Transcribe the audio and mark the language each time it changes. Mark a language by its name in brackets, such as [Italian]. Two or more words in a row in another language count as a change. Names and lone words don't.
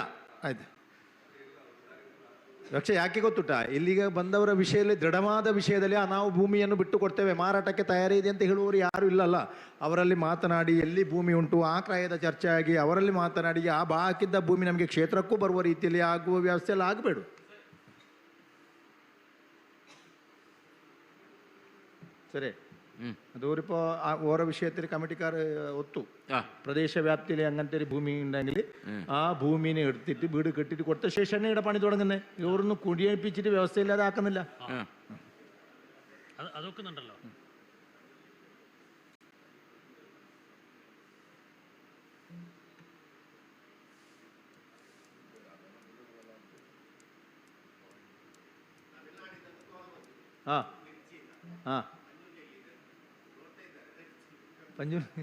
[Kannada] ಆಯ್ತು, ಲಕ್ಷ್ಯ ಯಾಕೆ ಗೊತ್ತುಂಟ, ಇಲ್ಲಿಗೆ ಬಂದವರ ವಿಷಯದಲ್ಲಿ ದೃಢವಾದ ವಿಷಯದಲ್ಲಿ ನಾವು ಭೂಮಿಯನ್ನು ಬಿಟ್ಟು ಕೊಡ್ತೇವೆ, ಮಾರಾಟಕ್ಕೆ ತಯಾರಿ ಇದೆ ಅಂತ ಹೇಳುವವರು ಯಾರೂ ಇಲ್ಲಲ್ಲ. ಅವರಲ್ಲಿ ಮಾತನಾಡಿ ಎಲ್ಲಿ ಭೂಮಿ ಉಂಟು ಆ ಕ್ರಯದ ಚರ್ಚೆ ಆಗಿ ಅವರಲ್ಲಿ ಮಾತನಾಡಿ ಆ ಹಾಕಿದ್ದ ಭೂಮಿ ನಮಗೆ ಕ್ಷೇತ್ರಕ್ಕೂ ಬರುವ ರೀತಿಯಲ್ಲಿ ಆಗುವ ವ್ಯವಸ್ಥೆ ಎಲ್ಲ ಆಗಬೇಡ. ಸರಿ, [Malayalam] അത് ഓരിപ്പോൾ ഓരോ വിഷയത്തിൽ കമ്മിറ്റിക്കാർ ഒത്തു പ്രദേശ വ്യാപ്തിയിൽ അങ്ങനത്തെ ഒരു ഭൂമി ഉണ്ടെങ്കിൽ ആ ഭൂമിനെ എടുത്തിട്ട് വീട് കെട്ടിട്ട് കൊടുത്ത ശേഷം ഇവിടെ പണി തുടങ്ങുന്നത്. ഇവരൊന്നും കുടിയേൽപ്പിച്ചിട്ട് വ്യവസ്ഥയില്ലാതെ ആക്കുന്നില്ല. അതൊക്കെ ഉണ്ടല്ലോ. ആ ആ പഞ്ചൂർ